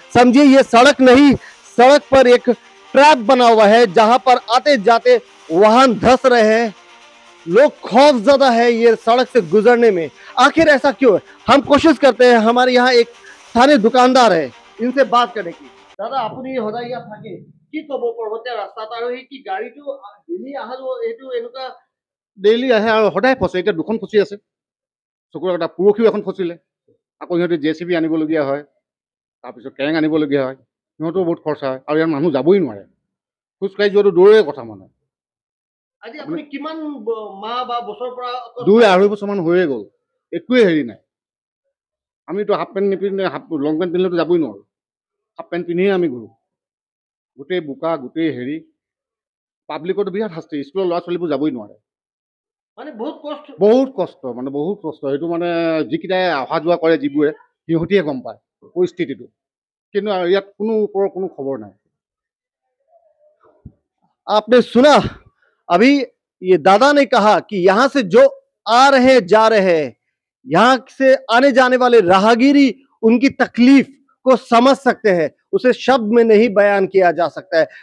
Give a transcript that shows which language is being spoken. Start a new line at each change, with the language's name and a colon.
Hindi: समझिए ये सड़क नहीं, सड़क पर एक ट्रैप बना हुआ है जहां पर आते जाते वाहन धंस रहे हैं. लोग खौफजदा है ये सड़क से गुजरने में. आखिर ऐसा क्यों है? हम कोशिश करते हैं, हमारे यहाँ एक स्थानीय दुकानदार है, इनसे बात करने की.
Assamese: दादा আপুনি সদায় ইয়াত থাকে, কি ক'ব পৰ্বতীয়া ৰাস্তাত আৰু এই কি গাড়ীটো ডেইলি অহা যোৱা এইটো এনেকুৱা ডেইলি আহে আৰু সদায় ফচে. এতিয়া দুখন ফচি আছে, চকুৰ এটা পৰহিও এখন ফচিলে. আকৌ সিহঁতে JCB আনিবলগীয়া হয়, তাৰপিছত কেৰেং আনিবলগীয়া হয়. সিহঁতেও বহুত খৰচা হয় আৰু ইয়াত মানুহ যাবই নোৱাৰে. খোজকাঢ়ি যোৱাটো দূৰৰে কথা. মানে আজি আপুনি কিমান মাহ বা বছৰৰ পৰা 2-2.5 বছৰমান হৈয়ে গ'ল, একোৱে হেৰি নাই. আমিতো হাফ পেণ্ট নিপিন্ধে, লং পেণ্ট পিন্ধিলেতো যাবই নোৱাৰোঁ. হাফ পেণ্ট পিন্ধিয়ে আমি ঘূৰোঁ. গোটেই বোকা, গোটেই হেৰি. পাব্লিকতো বিৰাট শাস্তি, স্কুলৰ ল'ৰা ছোৱালীবোৰ যাবই নোৱাৰে. মানে বহুত কষ্ট. বহুত কষ্ট, মানে বহুত কষ্ট. সেইটো মানে যিকেইটাই অহা যোৱা কৰে, যিবোৰে সিহঁতিয়ে গম পায় পৰিস্থিতিটো. কিন্তু ইয়াত কোনো ওপৰৰ কোনো খবৰ নাই.
Hindi: आपने सुना अभी ये दादा ने कहा कि यहाँ से जो आ रहे जा रहे हैं, यहाँ से आने जाने वाले राहगीरी उनकी तकलीफ को समझ सकते हैं, उसे शब्द में नहीं बयान किया जा सकता है.